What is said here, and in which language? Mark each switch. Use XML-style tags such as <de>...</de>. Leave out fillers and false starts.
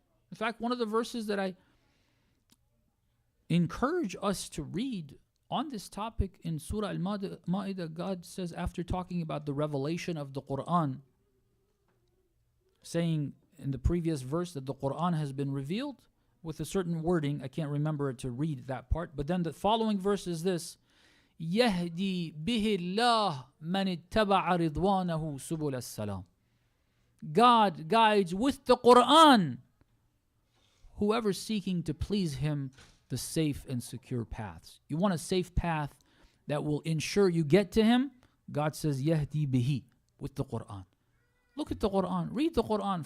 <en>In fact, one of the verses that I encourage us to read on this topic in Surah Al-Ma'idah, God says, after talking about the revelation of the Quran, saying in the previous verse that the Quran has been revealed with a certain wording. I can't remember it to read that part. But then the following verse is this:</en> <ar>يَهْدِي بِهِ اللَّهُ مَنِ اتَّبَعَ رِضْوَانَهُ سُبُلَ السَّلَامِ.</ar> <en>God guides with the Quran whoever seeking to please Him the safe and secure paths. You want a safe path that will ensure you get to Him? God says,</en> <ar>Yahdi bihi,</ar> <en>with the Quran. Look at the Quran. Read the Quran.</en>